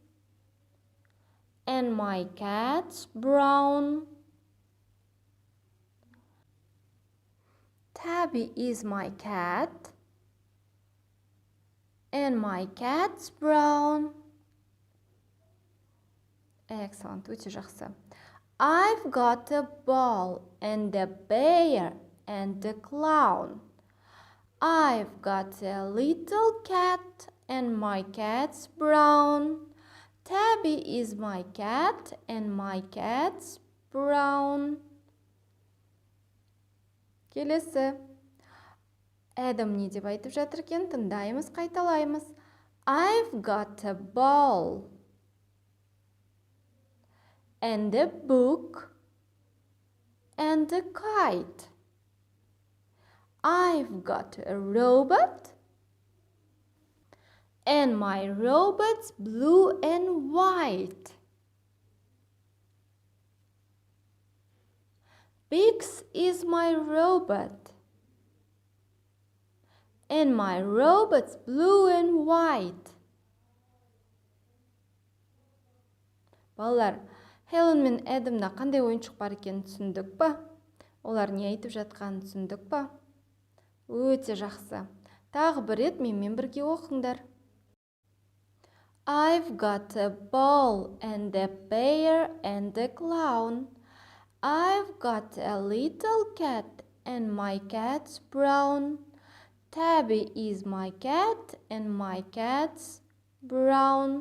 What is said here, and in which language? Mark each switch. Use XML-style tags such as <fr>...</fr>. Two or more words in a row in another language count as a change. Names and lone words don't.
<en>And my cat's brown. Tabby is my cat. And my cat's brown. Excellent,</en> <kk>өте жақсы.</kk> <en>I've got a ball and a bear and a clown. I've got a little cat and my cat's brown. Tabby is my cat and my cat's brown.</en> <kk>Келесі. Адам не деп айтып жатыр екен? Тыңдаймыз, қайталаймыз.</kk> <en>I've got a ball and a book and a kite. I've got a robot and my robot's blue and white. Bix is my robot and my robot's blue and white.</en> <kk>Балалар, Хелен мен Эдамда қандай ойыншық бар екенін түсіндік па? Олар не айтып жатқанын түсіндік па? Өте жақсы. Тағы бір рет менімен бірге оқыңдар.</kk> <en>I've got a ball and a bear and a clown. I've got a little cat and my cat's brown. Tabby is my cat and my cat's brown.</en>